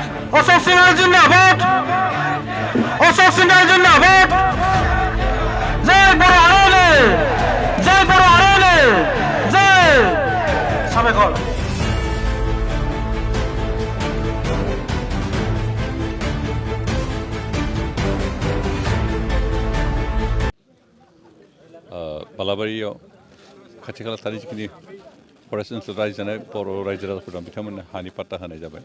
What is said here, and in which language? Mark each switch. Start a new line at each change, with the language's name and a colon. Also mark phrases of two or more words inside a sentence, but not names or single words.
Bangla: অশোক সিনহার জিন্দাবাদ, অশোক সিনহার জিন্দাবাদ। জয় বড় আরলে, জয় বড় আরলে, জয় সাবেকল।
Bodo: बालाबारियाव खाथि खाला थानाय जिखिनि फरेस्ट ओनसोल रायजो जानाय बर' रायजो राजाफोर दं बिथांमोननो हानि पाट्टा होनाय जाबाय।